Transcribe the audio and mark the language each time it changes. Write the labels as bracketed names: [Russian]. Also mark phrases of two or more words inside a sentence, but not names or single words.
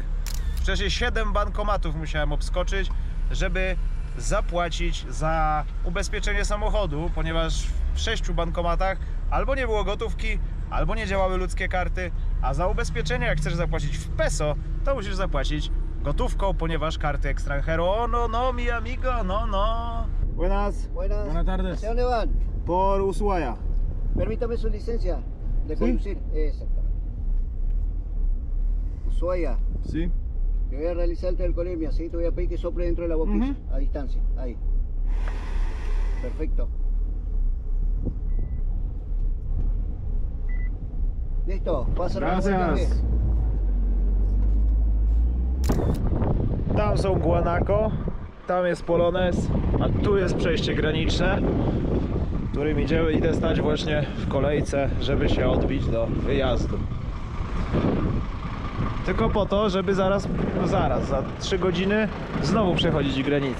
[Polish] Wcześniej 7 bankomatów musiałem obskoczyć, żeby zapłacić za ubezpieczenie samochodu, ponieważ w 6 bankomatach albo nie było gotówki, albo nie działały ludzkie karty, a za ubezpieczenie, jak chcesz zapłacić w peso, to musisz zapłacić gotówką, ponieważ karty extranjero. [Spanish] No, mi amigo, no. Buenas. Buenas tardes. ¿Hacia dónde van? Por Ushuaia. Permítame su licencia de conducir. Exactamente. Ushuaia. Sí. Te voy a realizar el alcoholemia, ¿sí? Te voy a pedir que sople dentro de la boquilla, a distancia. Ahí. Perfecto. Listo, pasa la Gracias. [Polish] Tam są Guanaco, tam jest Polones, a tu jest przejście graniczne, którym idę stać właśnie w kolejce, żeby się odbić do wyjazdu. Tylko po to, żeby za 3 godziny znowu przechodzić granicę.